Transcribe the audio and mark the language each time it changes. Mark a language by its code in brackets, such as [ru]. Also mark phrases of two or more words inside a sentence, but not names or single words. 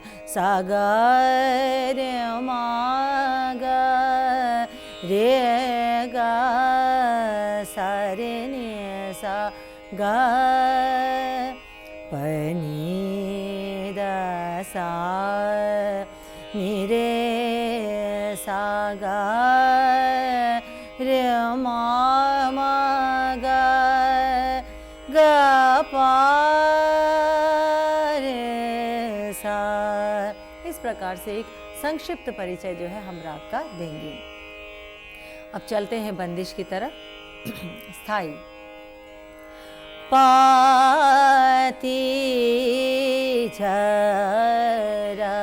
[hi] सा गा रे मा गा रे गा सा रे नि सा गा प नि दा सा नि रे सा गा रे मा मा गा गा पा रे सा। इस प्रकार से एक संक्षिप्त परिचय जो है हम राग का देंगे। अब चलते हैं बंदिश की तरफ। स्थाई पाती झर